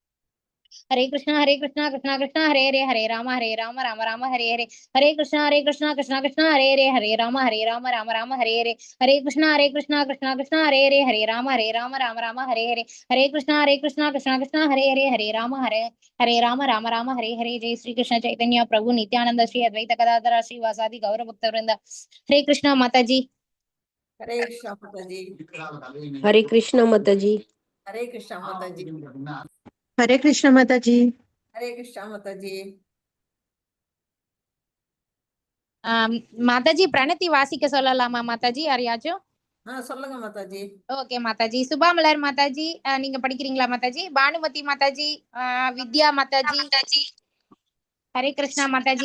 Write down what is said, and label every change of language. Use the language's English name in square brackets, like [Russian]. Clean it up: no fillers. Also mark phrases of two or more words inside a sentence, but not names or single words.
[Sanskrit] हरे कृष्ण कृष्ण हरे हरे, राम राम हरे हरे, हरे कृष्ण कृष्ण हरे हरे, राम राम हरे हरे, हरे कृष्ण कृष्ण कृष्ण हरे हरे, राम राम हरे हरे, हरे कृष्ण कृष्ण कृष्ण हरे हरे, राम राम हरे हरे, जय श्री कृष्ण चैतन्य प्रभु नित्यानन्द श्री अद्वैत गदाधर श्रीवासादि गौर भक्त वृन्द, हरे कृष्ण माताजी, हरे कृष्ण माताजी, हरे कृष्ण माताजी, हरे कृष्ण माताजी, हरे कृष्ण माताजी. हरे कृष्ण माताजी. [Tamil] மாதாஜி பிரணத்தி வாசிக்க சொல்லலாமா மாதாஜி யாரையாச்சும்? சொல்லுங்க மாதாஜி. ஓகே மாதாஜி. சுபாமலர் மாதாஜி நீங்க படிக்கிறீங்களா மாதாஜி? பானுமதி மாதாஜி, வித்யா மாதாஜி, [Sanskrit] हरे कृष्ण [Tamil] மாதாஜி.